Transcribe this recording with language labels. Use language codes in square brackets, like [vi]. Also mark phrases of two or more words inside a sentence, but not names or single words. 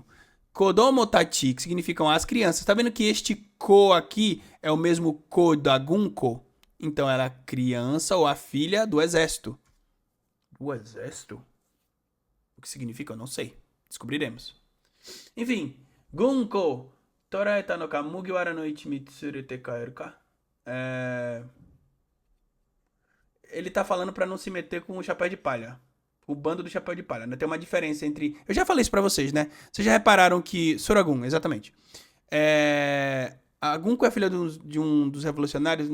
[ja] 子供たち, [pt] que significam as crianças. Tá vendo que este ko aqui é o mesmo ko da Gunko? Então ela é a criança ou a filha do exército. O exército? O que significa? Eu não sei. Descobriremos. Enfim. Gunko. [ja] 捕らえたのか麦わらの一味連れて帰るか? [pt] Ele tá falando pra não se meter com o chapéu de palha. O bando do chapéu de palha, né? Tem uma diferença entre... Eu já falei isso pra vocês, né? Vocês já repararam que... Soragun, exatamente. A Gunko é filha de um dos revolucionários.